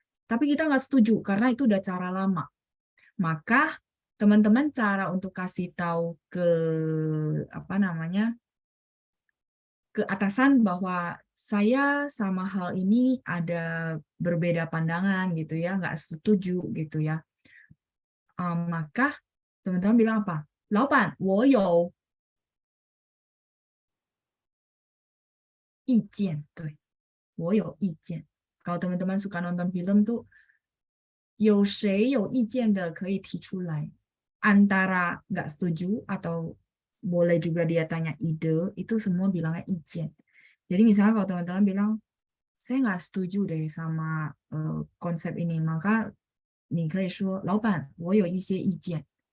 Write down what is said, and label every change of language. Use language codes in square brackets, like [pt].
[id] Tapi kita nggak setuju karena itu udah cara lama. Maka teman-teman cara untuk kasih tahu ke apa namanya ke atasan bahwa saya sama hal ini ada berbeda pandangan gitu ya, nggak setuju gitu ya. Maka teman-teman bilang apa? [zh] 老板，我有意见，对，我有意见。 [id] Kalau teman-teman suka nonton film tuh, [zh] 有谁有意见的可以提出来。 [id] Antara nggak setuju atau boleh juga dia tanya ide, itu semua bilangnya ijen. Jadi misalnya kalau teman-teman bilang, saya nggak setuju deh sama konsep ini, maka [zh] 你可以说，老板，我有一些意见。